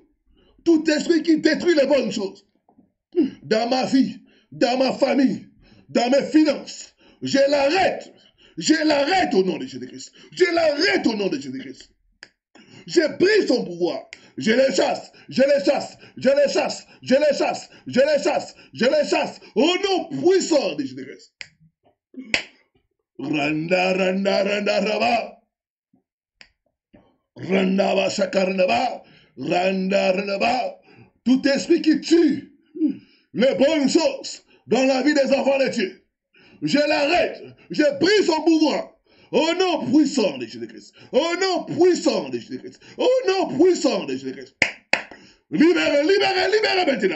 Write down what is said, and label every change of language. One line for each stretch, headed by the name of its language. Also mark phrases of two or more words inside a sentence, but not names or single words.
French: Tout esprit qui détruit les bonnes choses. Dans ma vie, dans ma famille, dans mes finances. Je l'arrête. Je l'arrête au nom de Jésus-Christ. Je l'arrête au nom de Jésus-Christ. Je brise son pouvoir. Je les chasse. Je les chasse. Je les chasse. Je les chasse. Je les chasse. Je les chasse. Au nom puissant de Jésus-Christ. Randa, randa, randa, raba. Randa, va, shakarnaba. Randa, randa. Tout esprit qui tue les bonnes choses dans la vie des enfants de Dieu. Je l'arrête. Je brise son pouvoir. Au nom puissant de Jésus-Christ. Au nom puissant de Jésus-Christ. Au nom puissant de Jésus-Christ. Libérez, libérez, libérez maintenant.